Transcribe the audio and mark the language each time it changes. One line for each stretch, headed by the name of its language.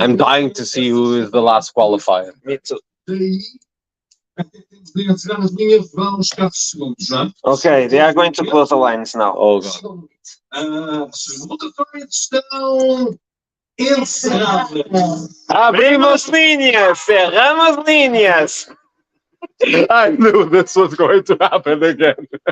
English: I'm dying to see who is the last qualifier. Me too.
Portuguese: daí temos de encerrar a linha, vamos 4 segundos, não é?
English: Okay, they are going to close the lines now. Oh God.
Portuguese: As votações estão encerradas. Abrimos linhas, cerramos linhas.
English: I knew this was going to happen again.